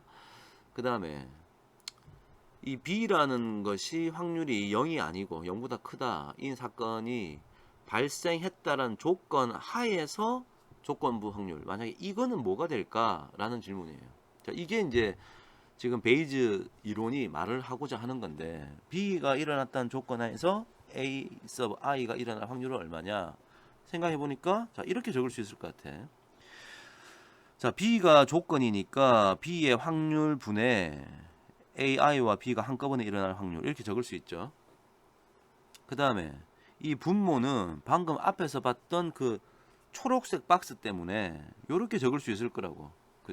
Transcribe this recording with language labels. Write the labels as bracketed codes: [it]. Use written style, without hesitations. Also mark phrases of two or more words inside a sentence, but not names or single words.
[ko] 그 다음에 이 B라는 것이 확률이 0이 아니고 0보다 크다. 이 사건이 발생했다라는 조건 하에서 조건부 확률. 만약에 이거는 뭐가 될까라는 질문이에요. 자, 이게 이제 지금 베이즈 이론이 말을 하고자 하는 건데, B가 일어났다는 조건 하에서 A sub i가 일어날 확률은 얼마냐? 생각해 보니까 자, 이렇게 적을 수 있을 것 같아. 자, B가 조건이니까 B의 확률 분의 AI와 B가 한꺼번에 일어날 확률, 이렇게 적을 수 있죠. 그 다음에 이 분모는 방금 앞에서 봤던 그 초록색 박스 때문에 이렇게 적을 수 있을 거라고.